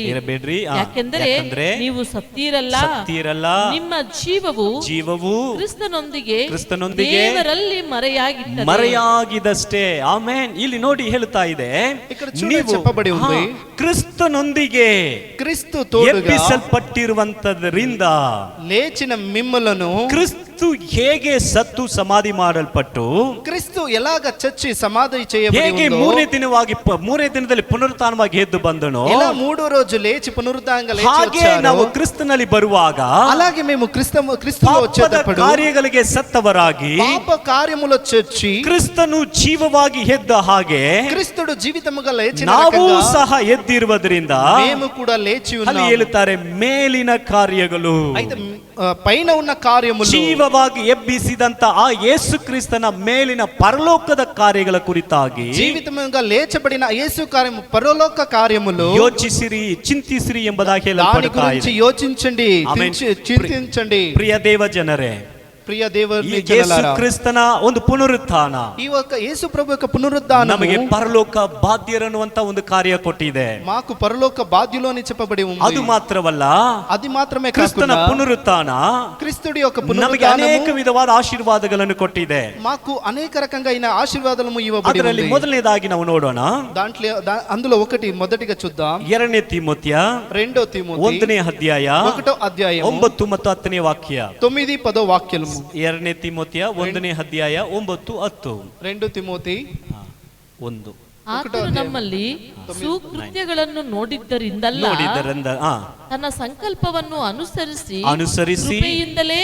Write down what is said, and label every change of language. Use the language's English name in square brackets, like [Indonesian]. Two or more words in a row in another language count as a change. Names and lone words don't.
[Kannada] ಯಾಕೆಂದರೆ ನೀವು ಸತ್ತೀರಲ್ಲ, ನಿಮ್ಮ ಜೀವವು ಕ್ರಿಸ್ತನೊಂದಿಗೆ ದೇವರಲ್ಲಿ ಮರೆಯಾಗಿದ್ದಷ್ಟೇ. ಆಮೆನ್. ಇಲ್ಲಿ ನೋಡಿ ಹೇಳ್ತಾ ಇದೆ, [Telugu] ನೀವು చెప్పబడి ఉంది, [Kannada] ಕ್ರಿಸ್ತನೊಂದಿಗೆ [Telugu] క్రీస్తు తోడుగా [Kannada] ಎಬ್ಬಿಸಲ್ಪಟ್ಟಿರುವಂತದರಿಂದ [Telugu] లేచిన మిమ్మలను [Kannada] ಕ್ರಿಸ್ತು ಹೇಗೆ ಸತ್ತು ಸಮಾಧಿ ಮಾಡಲ್ಪಟ್ಟು, [Telugu] క్రీస్తు ఎలాగ చచ్చి సమాధి చేయబడి [Kannada] ಹೇಗೆ ಮೂರನೇ ದಿನದಲ್ಲಿ ಪುನರುತ್ಥಾನವಾಗಿ ಎದ್ದು ಬಂದನು, [Telugu] ఇలా 3వ రోజు లేచి పునరుత్థానంగా లేచి [Kannada] ಹಾಗೆ [Telugu] వచ్చారు. [Kannada] ನಾವು ಕ್ರಿಸ್ತನಲ್ಲಿ ಬರುವಾಗ [Telugu] అలాగే మేము క్రీస్తులో వచ్చేటప్పుడు [Kannada] ಕಾರ್ಯಗಳಿಗೆ ಸತ್ತವರಾಗಿ [Telugu] పాప కార్యములో చచ్చి [Kannada] ಕ್ರಿಸ್ತನು ಜೀವವಾಗಿ ಎದ್ದ ಹಾಗೆ [Telugu] క్రీస్తుడు జీవితముగా లేచిన [Kannada] ನಾವು [Telugu] రకంగా [Kannada] ಸಹ ಎದ್ದಿರುವುದರಿಂದ [Telugu] మేము కూడా లేచి [Kannada] ಅಲ್ಲಿ [Telugu] ఉన్నాము. [Kannada] ಹೇಳುತ್ತಾರೆ, ಮೇಲಿನ ಕಾರ್ಯಗಳು, [Telugu] అయితే పైన ఉన్న కార్యములు, [Kannada] ಜೀವವಾಗಿ ಎಬ್ಬಿಸಿದಂತ ಆ ಯೇಸು ಕ್ರಿಸ್ತನ ಮೇಲಿನ ಪರಲೋಕದ ಕಾರ್ಯಗಳ ಕುರಿತಾಗಿ [Telugu] జీవితముగా లేచబడిన యేసు కార్యము, పరలోక కార్యములు [Kannada] ಯೋಚಿಸಿರಿ, ಚಿಂತಿಸಿರಿ ಎಂಬುದಾಗಿ [Telugu] దాని [Kannada] ಹೇಳಲ್ಪಡುತ್ತಾ [Telugu] గురించి [Kannada] ಇದೆ. [Telugu] యోచించండి, చింతించండి. [Kannada] ಪ್ರಿಯ ದೇವ ಜನರೇ, [Telugu] ప్రియ దేవుని ఈ జనాలారా, [Kannada] యేಸುಕ್ರಿಸ್ತನ ಒಂದು ಪುನರುತ್ಥಾನ [Telugu] ఈ యొక్క యేసు ప్రభు యొక్క పునరుద్ధానము [Kannada] ನಮಗೆ ಪರಲೋಕ ಬಾಧ್ಯರನ್ನುವಂತ ಒಂದು ಕಾರ್ಯ ಕೊಟ್ಟಿದೆ. [Telugu] మాకు పరలోక బాధ్యులు అని చెప్పబడి ఉంది. [Kannada] ಅದು ಮಾತ್ರವಲ್ಲ, [Telugu] అది మాత్రమే [Kannada] ಕ್ರಿಸ್ತನ [Telugu] కాకుండా [Kannada] ಪುನರುತ್ಥಾನ [Telugu] క్రీస్తుడి యొక్క [Kannada] ನಮಗೆ [Telugu] పునరుద్ధానము [Kannada] ಅನೇಕ ವಿಧವಾದ ಆಶೀರ್ವಾದಗಳನ್ನು ಕೊಟ್ಟಿದೆ. [Telugu] మాకు అనేక రకంగా అయిన ఆశీర్వాదాలు ఇవ్వబడి [Kannada] ಅದರಲ್ಲಿ [Telugu] ఉంది. [Kannada] ಮೊದಲನೇದಾಗಿ ನಾವು ನೋಡೋಣ, [Telugu] అందులో మొదటిగా చూద్దాం. [Kannada] 2 ತಿಮೋಥೆಯ [Telugu] 2 తిమోతి [Kannada] 1ನೇ ಅಧ್ಯಾಯ [Telugu] 1వ అధ్యాయం [Kannada] 9 ಮತ್ತು 10ನೇ ವಾಕ್ಯ. [Telugu] 9-10 వాక్యము. [Kannada] 2 ತಿಮೋಥೆಯ 1ನೇ ಅಧ್ಯಾಯ 9-10. 2 ತಿಮೋತಿ 1. ಆತನು ನಮ್ಮಲ್ಲಿ ಸುಕೃತ್ಯಗಳನ್ನು ನೋಡಿದ್ದರಿಂದಲ್ಲ, ತನ್ನ ಸಂಕಲ್ಪವನ್ನು ಅನುಸರಿಸಿ ಕೃಪೆಯಿಂದಲೇ